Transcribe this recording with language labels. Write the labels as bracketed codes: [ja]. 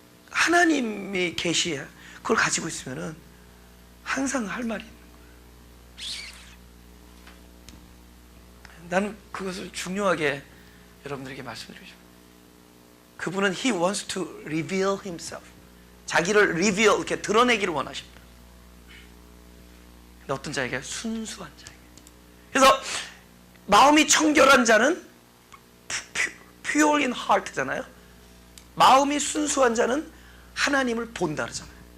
[ko] 하나님이 계시야. 그걸 가지고 있으면은 항상 할 말이 있는 거예요. 나는 그것을 중요하게 여러분들에게 말씀드리고 싶어요. 그분은 [en] He wants to reveal Himself. [ko] 자기를 reveal, 이렇게 드러내기를 원하십니다. 근데 어떤 자에게? 순수한 자에게. 그래서 마음이 청결한 자는 [en] pure in heart [ko] 잖아요. 마음이 순수한 자는 하나님을 본다 그러잖아요.